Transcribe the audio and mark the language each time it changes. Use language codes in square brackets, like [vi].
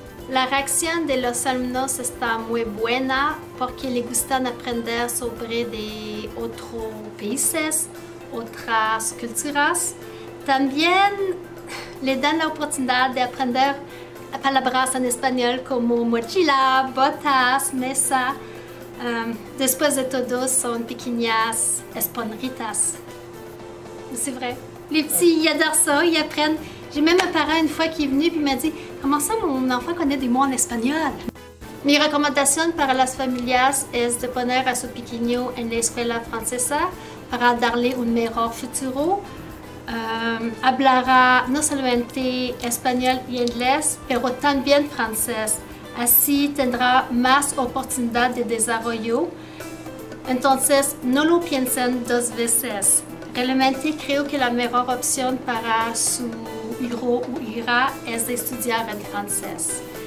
[es] La reacción de los alumnos está muy buena porque les gusta aprender sobre de otros países, otras culturas. También les dan la oportunidad de aprender palabras en español como mochila, botas, mesa. Después de todo, son pequeñas esponjitas. [fr] C'est vrai. Les petits, ils adorent ça, ils apprennent. J'ai même un parent une fois qui est venu et m'a dit « Comment ça, mon enfant connaît des mots en espagnol? » [es] Mi recomendación para las familias es de poner a su pequeño en la escuela francesa para darle un mejor futuro. Hablará no solamente español y inglés, pero también francés. Así tendrá más oportunidad de desarrollo. Entonces, no lo piensen 2 veces. Realmente creo que la mejor opción para su hijo o hija es de estudiar en francés.